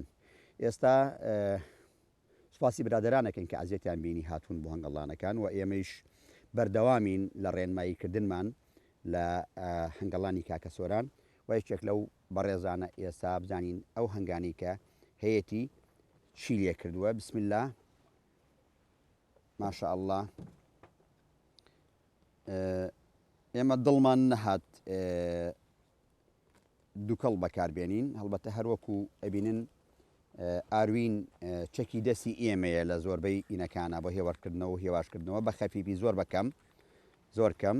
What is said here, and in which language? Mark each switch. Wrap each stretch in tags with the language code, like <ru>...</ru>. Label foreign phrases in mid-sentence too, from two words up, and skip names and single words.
<ckb>ئێستا سوپاسی برادرانەکەن کە ئازیەتیان بینی هاتوون بۆ هەنگەڵانەکان و ئێمەش بەردەوامین لە ڕێنماییکردنمان لە هەنگەڵانی کاکە سۆران و یەکێک لەو بەڕێزانە ئێستا بزانین ئەو هەنگانی کە هەیەی چی لێ کردووە.</ckb> <ar>بسم الله ماشاء الله.</ar> <ckb>ئێمە دڵمان نەهات دووکەڵ بەکاربێنین، هەڵبەتە هەروەکو ئەبینن ئاروین چەکی دەستی ئێمەیە لە زۆربەی ئینەکانە بۆ هێوەرکردنەوە و هێواشکردنەوە بە خەفیفی زۆر بەکەم زۆر کەم.</ckb>